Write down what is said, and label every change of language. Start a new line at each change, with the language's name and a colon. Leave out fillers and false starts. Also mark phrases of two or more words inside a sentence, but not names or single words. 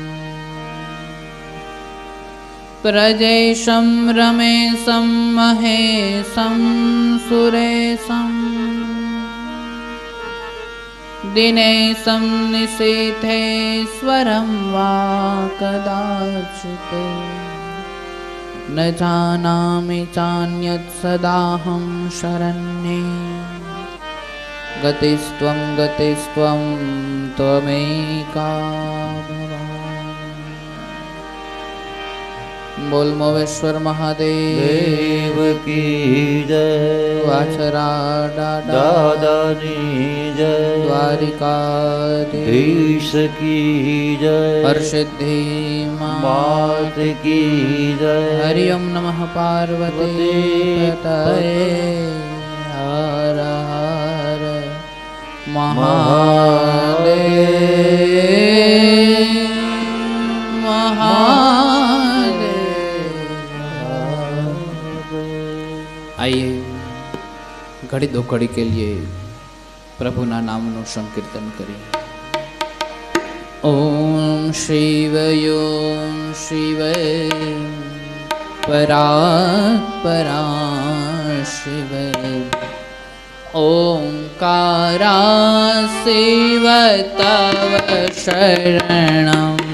Sanskrit: प्रजेशं रमेशं महेशं सुरेशं दिनेशं निशीथेश्वरं वा कदाचित् न जानामि चान्यत् सदाहं शरण्ये गतिस्त्वं त्वमेका भवान्।
Hindi: बोल मोवेश्वर महादेव की जय।
Gujarati: वाछरा દાદા ની જય।
Hindi: द्वारिकाधीश की जय। हरसिद्धि मात की जय।
Sanskrit: हरि ओम नमः पार्वती पतये हर हर महादेव।
Hindi: आइए घड़ी दो घड़ी के लिए
Gujarati: પ્રભુના નામનું સંકીર્તન કરીએ।
Sanskrit: ओम शिव ओम शिव परा शिव ओंकारा शिव तव शरणम्।